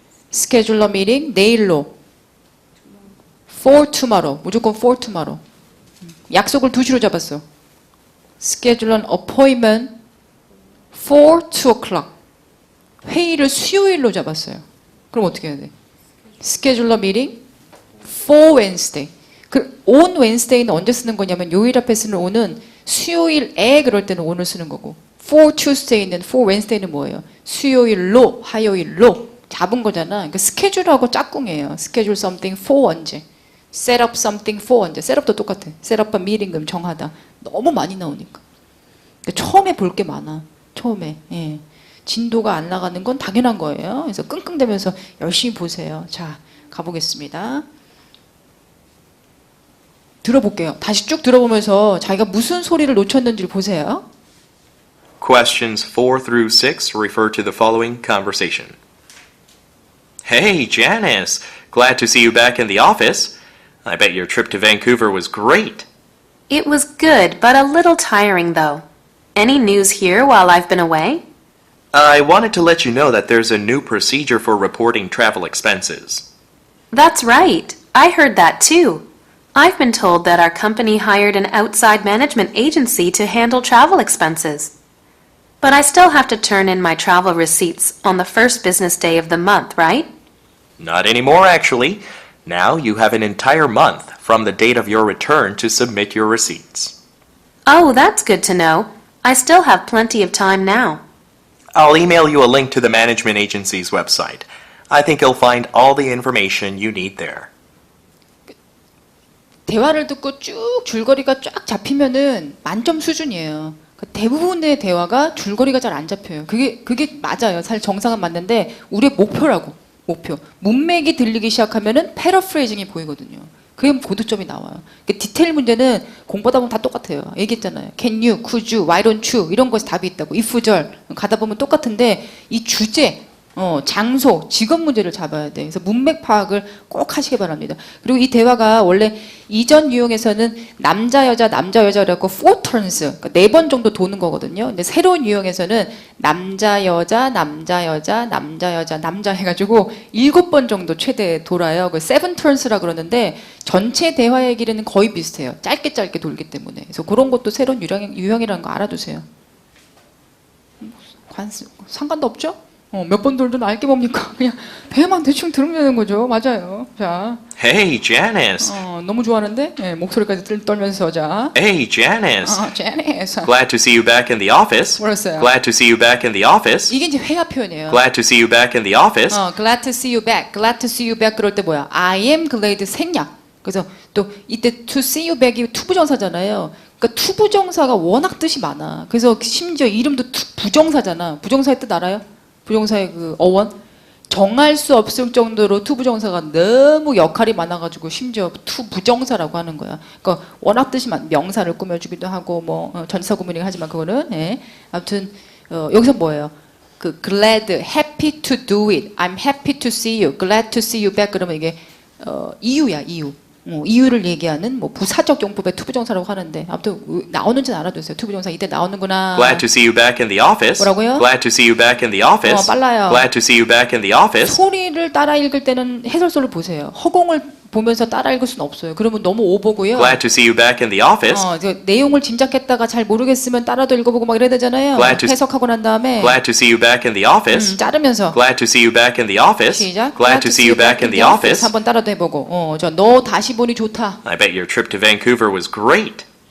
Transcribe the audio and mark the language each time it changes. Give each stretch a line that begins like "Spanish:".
English: schedule a meeting
Korean: 내일로.
English: for tomorrow.
Korean: 무조건
English: for tomorrow.
Korean: 약속을 2시로 잡았어.
English: schedule an appointment for 2 o'clock.
Korean: 회의를 수요일로 잡았어요. 그럼 어떻게 해야 돼?
English: schedule a meeting for Wednesday. on Wednesday
Korean: 는 언제 쓰는 거냐면 요일 앞에 쓰는 on은 수요일에 그럴 때는 on을 쓰는 거고
English: for Tuesday
Korean: 는
English: for Wednesday
Korean: 는 뭐예요? 수요일로, 화요일로 잡은 거잖아. 그러니까 스케줄하고 짝꿍이에요.
English: schedule something for
Korean: 언제?
English: set up something for 언제? set up도
Korean: 똑같아.
English: set up a meeting
Korean: 그럼 정하다. 너무 많이 나오니까. 그러니까 처음에 볼 게 많아. 처음에. 예. 진도가 안 나가는 건 당연한 거예요. 그래서 끙끙대면서 열심히 보세요. 자, 가보겠습니다. 들어볼게요. 다시 쭉 들어보면서 자기가 무슨 소리를 놓쳤는지를 보세요.
English: Questions 4 through 6 refer to the following conversation. Hey, Janice! Glad to see you back in the office. I bet your trip to Vancouver was great. It was good, but a little tiring though. Any news here while I've been away? I wanted to let you know that there's a new procedure for reporting travel expenses. That's right. I heard that too. I've been told that our company hired an outside management agency to handle travel expenses. But I still have to turn in my travel receipts on the first business day of the month, right? Not anymore, actually. Now you have an entire month from the date of your return to submit your receipts. Oh, that's good to know. I still have plenty of time now. I'll email you a link to the management agency's website. I think you'll find all the information you need there.
Korean: 대화를 듣고 쭉 줄거리가 쫙 잡히면은 만점 수준이에요. 그러니까 대부분의 대화가 줄거리가 잘 안 잡혀요. 그게 맞아요. 사실 정상은 맞는데 우리의 목표라고. 목표. 문맥이 들리기 시작하면은 패러프레이징이 보이거든요. 그게 고득점이 나와요. 그러니까 디테일 문제는 공부하다 보면 다 똑같아요. 얘기했잖아요.
English: Can you, could you, why don't you
Korean: 이런 것이 답이 있다고. if절 가다 보면 똑같은데 이 주제, 장소, 직업 문제를 잡아야 돼. 그래서 문맥 파악을 꼭 하시기 바랍니다. 그리고 이 대화가 원래 이전 유형에서는 남자 여자라고
English: 4 turns,
Korean: 그러니까 4번 정도 도는 거거든요. 근데 새로운 유형에서는 남자 여자 해가지고 7번 정도 최대 돌아요. 그
English: 7 turns
Korean: 라 그러는데 전체 대화의 길이는 거의 비슷해요. 짧게 돌기 때문에. 그래서 그런 것도 새로운 유형이라는 거 알아두세요. 상관도 없죠? 몇 번 돌든 알게 뭡니까? 그냥 배만 대충 들으면 되는 거죠. 맞아요. 자,
English: Hey, Janice!
Korean: 너무 좋아하는데 목소리까지 떨면서 자,
English: Hey, Janice!
Korean: 제니스.
English: Glad to see you back in the office.
Korean: 뭐랬어요?
English: Glad to see you back in the office.
Korean: 이게 이제 회화 표현이에요.
English: Glad to see you back in the office. Glad to see you back. Glad to see you back
Korean: 그럴 때 뭐야?
English: I am glad 생략.
Korean: 그래서 또 이때
English: to see you back
Korean: 이 투부정사잖아요. 그러니까 투부정사가 워낙 뜻이 많아. 그래서 심지어 이름도 부정사잖아. 부정사의 뜻 알아요? 부정사의 그 어원? 정할 수 없을 정도로 투부정사가 너무 역할이 많아가지고 심지어 투부정사라고 하는 거야. 그러니까 워낙 뜻이 많. 명사를 꾸며주기도 하고 뭐 전사구문이긴 하지만 그거는 아무튼 여기서 뭐예요?
English: 그 glad, happy to do it. I'm happy to see you. Glad to see you back.
Korean: 그러면 이게 이유야, 이유. 이유를 얘기하는 뭐 부사적 용법의 투부정사라고 하는데 아무튼 나오는지는 알아두세요. 투부정사 이때 나오는구나.
English: Glad to see you back in the office.
Korean: 뭐라고요?
English: Glad to see you back in the office.
Korean: 빨라요.
English: Glad to see you back in the office.
Korean: 소리를 따라 읽을 때는 해설서를 보세요. 허공을 보면서 따라 읽을 수는 없어요. 그러면 너무 오보고요.
English: Glad to see you back in the office.
Korean: 내용을 짐작했다가 잘 모르겠으면 따라도 읽어보고 막 이래야 되잖아요.
English: Glad to-
Korean: 해석하고 난 다음에
English: Glad to see you back in the office.
Korean: 자르면서
English: Glad to see you back in the office.
Korean: 시작.
English: Glad to see you back in the office.
Korean: 한번 따라도 해보고. 너 다시 보니 좋다.
English: I bet your trip to Vancouver was great.